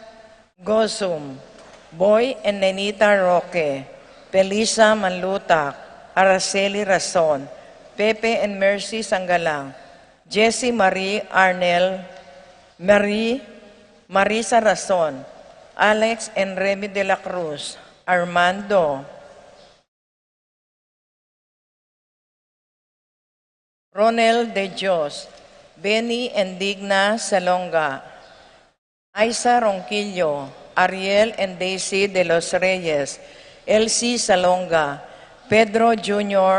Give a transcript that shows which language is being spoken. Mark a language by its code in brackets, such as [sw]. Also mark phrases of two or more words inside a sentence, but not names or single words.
[en] Gosum, Boy and Nenita Roque, Felisa Manlutak, Araceli Rason, Pepe and Mercy Sangalang, Jessie Marie Arnel, Marisa Rason, Alex and Remy de la Cruz, Armando, Ronel de Dios, Benny and Digna Salonga, Isa Ronquillo, Ariel and Daisy de los Reyes, Elsie Salonga, Pedro Jr.